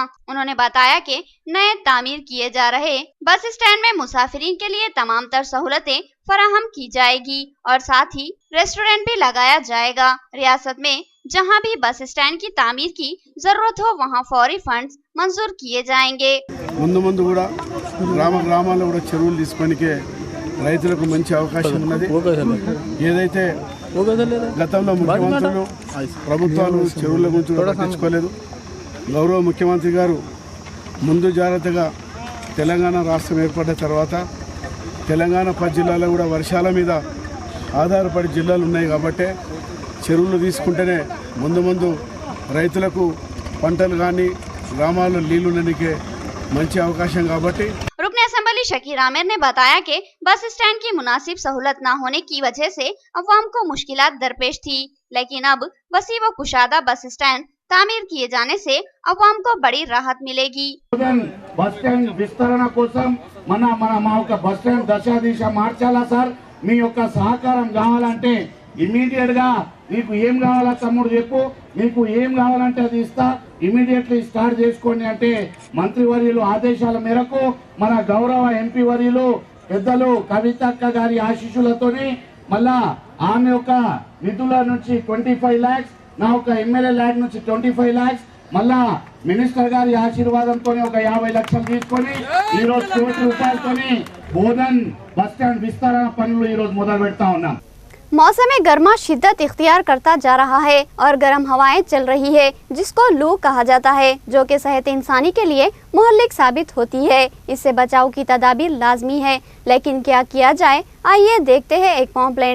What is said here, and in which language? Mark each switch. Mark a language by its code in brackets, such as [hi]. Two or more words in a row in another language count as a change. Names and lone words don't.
[ur] انہوں نے بتایا کہ نئے تعمیر کیے جا رہے [en] bus stand [ur] میں مسافرین کے لیے تمام تر سہولتیں فراہم کی جائے گی اور ساتھ ہی ریسٹورنٹ بھی لگایا جائے گا. ریاست میں جہاں بھی [en] bus stand [ur] کی تعمیر کی ضرورت ہو وہاں فوری فنڈز منظور کیے جائیں گے. [te] ముందు ముందు కూడా గ్రామాల్లో కూడా చెరువులు తీసుకోనికే రైతులకు మంచి అవకాశం ఉన్నది। ఏదైతే గతంలో ముఖ్యమంత్రులు ప్రభుత్వాలు చెరువుల గురించి కూడా పట్టించుకోలేదు. గౌరవ ముఖ్యమంత్రి గారు ముందు జాగ్రత్తగా తెలంగాణ రాష్ట్రం ఏర్పడిన తర్వాత తెలంగాణ 10 జిల్లాలో కూడా వర్షాల మీద ఆధారపడి జిల్లాలు ఉన్నాయి కాబట్టి చెరువులు తీసుకుంటేనే ముందు రైతులకు పంటలు కానీ గ్రామాల్లో నీళ్లు ఉండడానికి మంచి అవకాశం కాబట్టి [ur] رکن اسمبلی شکیر عامر نے بتایا کہ [en] bus stand [ur] کی مناسب سہولت نہ ہونے کی وجہ سے عوام کو مشکلات درپیش تھی، لیکن اب وسیع و کشادہ [en] bus stand [ur] تعمیر کیے جانے سے عوام کو بڑی راحت ملے گی. [en] bus stand [te] విస్తరణ కోసం మా యొక్క [en] bus stand [te] దశ మార్చాలా సార్. మీ యొక్క సహకారం కావాలంటే ఇమీడియట్ గా నీకు ఏం కావాలా తమ్ముడు చెప్పు, నీకు ఏం కావాలంటే అది ఇస్తా, ఇమీడియట్లీ స్టార్ట్ చేసుకోండి అంటే మంత్రివర్యులు ఆదేశాల మేరకు మన గౌరవ ఎంపీ వర్యులు పెద్దలు కవితక్క గారి ఆశీస్సులతోని మళ్ళా ఆమె యొక్క నిధుల నుంచి 25 lakhs, నా ఒక ఎమ్మెల్యే ల్యాడ్ నుంచి 25 lakhs, మళ్ళా మినిస్టర్ గారి ఆశీర్వాదంతో ఒక 50 లక్షలు తీసుకొని ఈ రోజు ₹1 కోటి రూపాయలతోని బోధన్ [en] bus stand [te] విస్తరణ పనులు ఈ రోజు మొదలు పెడతా ఉన్నాం. [ur] موسم گرما شدت اختیار کرتا جا رہا ہے اور گرم ہوائیں چل رہی ہے جس کو لو کہا جاتا ہے، جو کہ صحت انسانی کے لیے مہلک ثابت ہوتی ہے. اس سے بچاؤ کی تدابیر لازمی ہے، لیکن کیا کیا جائے، آئیے دیکھتے ہیں ایک پمفلٹ.